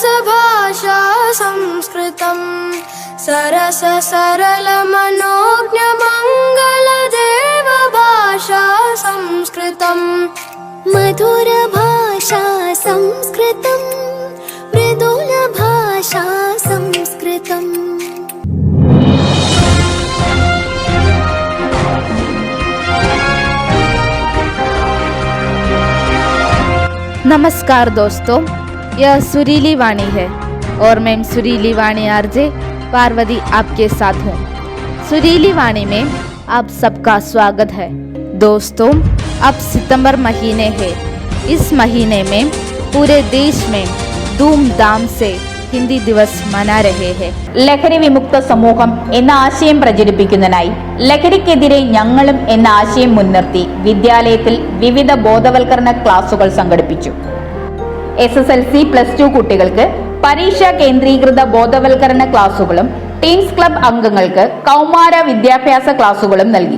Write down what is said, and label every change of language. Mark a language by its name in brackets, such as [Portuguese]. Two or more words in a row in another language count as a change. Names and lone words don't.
[Sanskrit] भाषा संस्कृतं सरस सरल मनोज्ञ मंगल देव भाषा संस्कृतं मधुर भाषा संस्कृतं मृदुल भाषा संस्कृतं. [Hindi] नमस्कार दोस्तों, यह सुरीली वाणी है और मैं सुरीली वाणी आरजे पार्वती आपके साथ हूँ. सुरीली वाणी में आप सबका स्वागत है. दोस्तों, अब सितंबर महीने है. इस महीने में पूरे देश में धूमधाम से हिंदी दिवस मना रहे हैं. [Malayalam] ലഹരി വിമുക്ത സമൂഹം എന്ന ആശയം പ്രചരിപ്പിക്കുന്നതിനായി ലഹരിക്കെതിരെ ഞങ്ങളും എന്ന ആശയം മുൻനിർത്തി വിദ്യാലയത്തിൽ വിവിധ ബോധവൽക്കരണ ക്ലാസുകൾ സംഘടിപ്പിച്ചു. SSLC +2 കുട്ടികൾക്ക് പരീക്ഷാ കേന്ദ്രീകൃത ബോധവൽക്കരണ ക്ലാസുകളും ടീംസ് ക്ലബ് അംഗങ്ങൾക്ക് കൗമാര വിദ്യാഭ്യാസ ക്ലാസുകളും നൽകി.